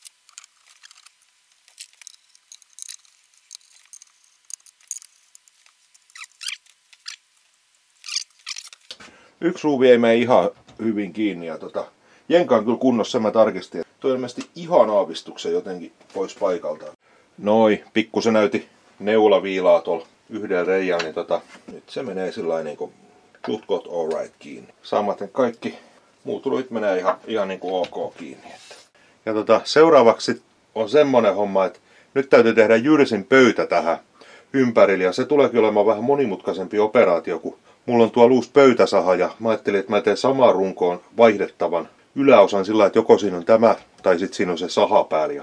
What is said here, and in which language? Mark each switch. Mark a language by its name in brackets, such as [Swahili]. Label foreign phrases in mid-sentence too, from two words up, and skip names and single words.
[Finnish] Yksi ruuvi ei mene ihan hyvin kiinni ja jenka on kyllä kunnossa, mä tarkistin. Tuo ilmeisesti ihan aavistuksen jotenkin pois paikaltaan. Noi, pikkusen näyti neulaviilaa tuolla yhdellä reijalla, niin nyt se menee sillain niinku [English] just got alright [Finnish] kiinni. Samaten kaikki muut ruuvit menee ihan niinku ok kiinni. Ja seuraavaksi on semmonen homma, että nyt täytyy tehdä jyrsin pöytä tähän ympärille ja se tuleekin olemaan vähän monimutkaisempi operaatio, kun mulla on tuolla uusi pöytäsaha ja mä ajattelin, että mä teen samaan runkoon vaihdettavan yläosan sillä, että joko siinä on tämä tai sitten siinä on se saha päällä.